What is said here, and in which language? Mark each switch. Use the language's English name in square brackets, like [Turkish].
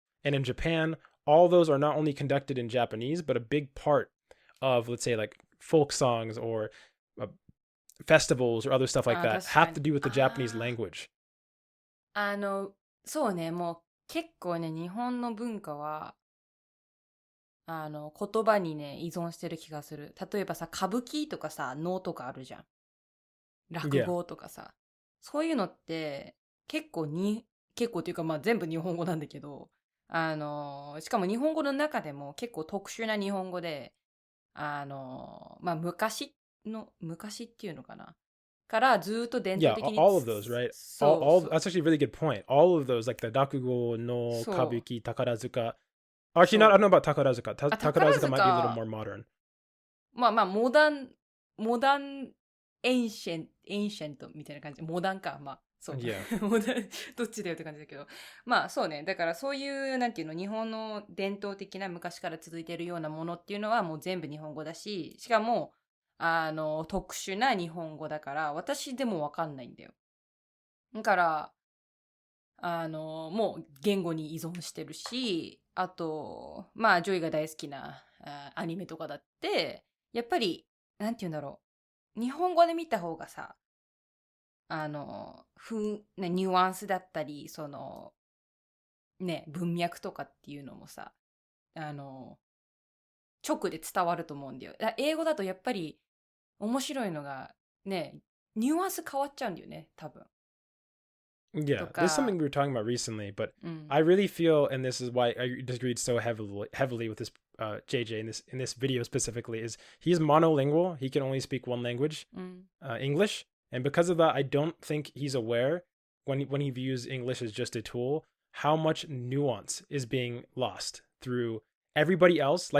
[English] And in Japan, all those are not only conducted in Japanese, but a big part of, let's say, like folk songs or festivals or other stuff like that have to do with the Japanese language. [Japanese] そうね、もう結構ね、日本の文化は言葉にね依存してる気がする。例えばさ、歌舞伎とかさ、能とかあるじゃん。落語とかさ、そういうのって結構っていうか、まあ全部日本語なんだけど、しかも日本語の中でも結構特殊な日本語で、まあ昔っていうのかな。からずっと伝統的に。 [English] Yeah, all of those, right? All that's actually a really good point. All of those, like the Rakugo, no, Kabuki, Takarazuka. Actually, I don't know about Takarazuka. Takarazuka might be a little more modern. [Japanese] まあ、モダンエンシェントみたいな感じ。モダンか。まあ、そう。 [English] Yeah. [Japanese] モダン、どっちだよって感じだけど。まあ、そうね。だからそういう、なんていうの、日本の伝統的な昔から続いているようなものっていうのはもう全部日本語だし、しかも、特殊な日本語だから、私でもわかんないんだよ。だから、もう言語に依存してるし、あと、まあ、ジョイが大好きなアニメとかだって、やっぱり、なんて言うんだろう。日本語で見た方がさ、ニュアンスだったり、その、ね、文脈とかっていうのもさ、直で伝わると思うんだよ。英語だとやっぱり面白いのが、ね、ニュアンス変わっちゃうんだよね、多分。 [English] Yeah, this is something we were talking about recently, but [Japanese] うん。 [English] I really feel, and this is why I disagreed so heavily with this JJ in this video specifically, is he's monolingual. He can only speak one language, [Japanese] うん。 [English] English, and because of that, I don't think he's aware when he views English as just a tool, how much nuance is being lost through everybody else.